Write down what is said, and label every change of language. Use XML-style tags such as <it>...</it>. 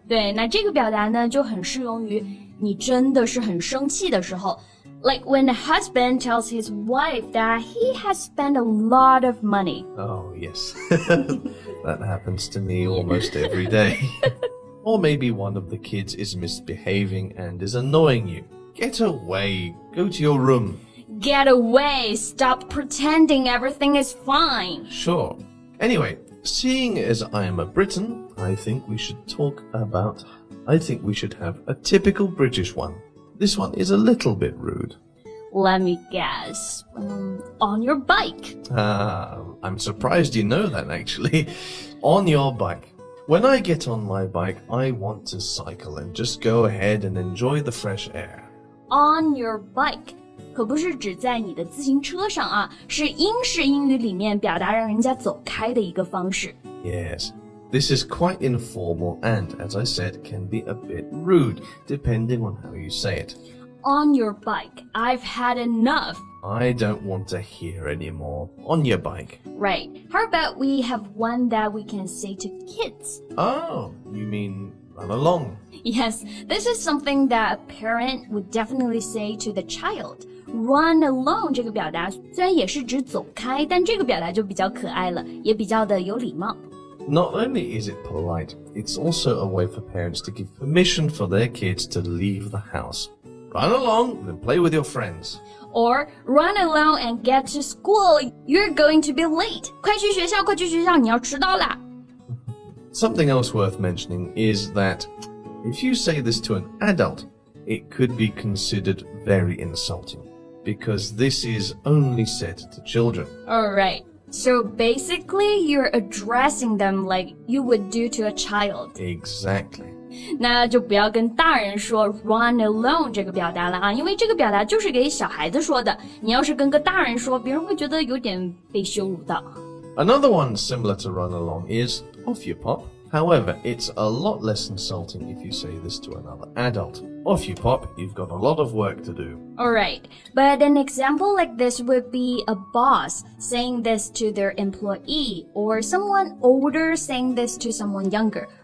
<zh>对，那这个表达呢，就很适用于你真的是很生气的时候。</zh> <en>Like when a husband tells his wife that he has spent a lot of money. Oh, yes. That happens to me almost every day. Or maybe one of the kids is misbehaving and is annoying you. Get away. Go to your room. Get away. Stop pretending everything is fine. Sure. Anyway, seeing as I am a Briton, I think we should have a typical British one. This one is a little bit rude. Let me guess. On your bike. I'm surprised you know that, actually. On your bike. When I get on my bike, I want to cycle and just go ahead and enjoy the fresh air. On your bike.</en> <zh>可不是指在你的自行车上啊，是英式英语里面表达让人家走开的一个方式。</zh> <en>Yes. This is quite informal and, as I said, can be a bit rude, depending on how you say it. On your bike. I've had enough. I don't want to hear anymore. On your bike. Right. How about we have one that we can say to kids? Oh, you mean run along? Yes, this is something that a parent would definitely say to the child.</en> <zh>Run along 这个表达虽然也是指走开，但这个表达就比较可爱了，也比较的有礼貌。</zh> <en>Not only is it polite, it's also a way for parents to give permission for their kids to leave the house. Run along and play with your friends. Or run along and get to school. You're going to be late.</en> <zh>快去学校，快去学校，你要迟到啦。</zh> <en>Something else worth mentioning is that if you say this to an adult, it could be considered very insulting because this is only said to children. Alright. So basically, you're addressing them like you would do to a child. Exactly.</en> <zh>那就不要跟大人说 run alone 这个表达了啊，因为这个表达就是给小孩子说的。你要是跟个大人说，别人会觉得有点被羞辱到。</zh> <en>Another one similar to run along is off you pop. However, it's a lot less insulting if you say this to another adult. Off you pop, you've got a lot of work to do. Alright, but an example like this would be a boss saying this to their employee or someone older saying this to someone younger.</en>